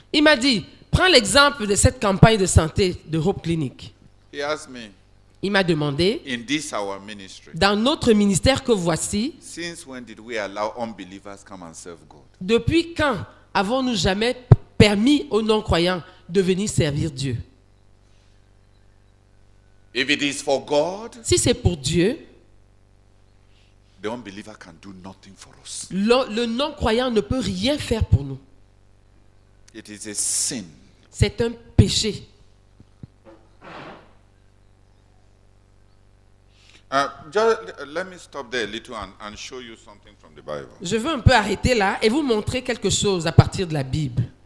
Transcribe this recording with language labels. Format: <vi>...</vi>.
<fr>Il m'a dit, prends l'exemple de cette campagne de santé de Hope Clinic.</fr> <en>He asked me,</en> <fr>Il m'a demandé,</fr> <en>in this our ministry,</en> <fr>dans notre ministère que voici,</fr> <en>since when did we allow unbelievers come and serve God?</en> <fr>depuis quand avons-nous jamais permis aux non-croyants de venir servir Dieu?</fr> <en>If it is for God,</en> <fr>Si c'est pour Dieu,</fr> <en>the unbeliever can do nothing for us.</en> <fr>le non-croyant ne peut rien faire pour nous.</fr> <en>It is a sin.</en> <fr>C'est un péché.</fr> <en>Let me stop there a little and show you something from the Bible.</en> <fr>Je veux un peu arrêter là et vous montrer quelque chose à partir de la Bible.</fr>